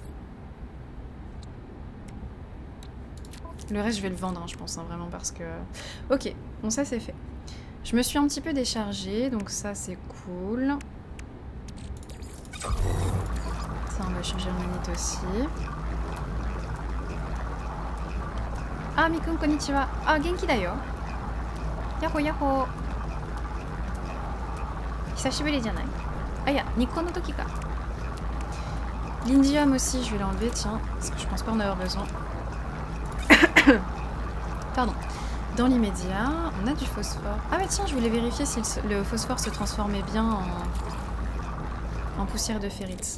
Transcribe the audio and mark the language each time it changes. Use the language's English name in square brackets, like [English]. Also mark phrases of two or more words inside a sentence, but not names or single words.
[French] Le reste, je vais le vendre, hein, je pense, hein, vraiment, parce que... Ok, bon, ça, c'est fait. Je me suis un petit peu déchargée, donc ça, c'est cool. Ça, on va changer en minute aussi. Ah, Mikun, [Japanese] konnichiwa. ああ、元気だよ。ヤッホー、ヤッホー。久しぶりじゃない. ああ、や、日光の時か. [French] L'indium aussi, je vais l'enlever, tiens, parce que je pense pas en avoir besoin. Pardon. Dans l'immédiat, on a du phosphore. Ah mais tiens, je voulais vérifier si le phosphore se transformait bien en poussière de ferrite.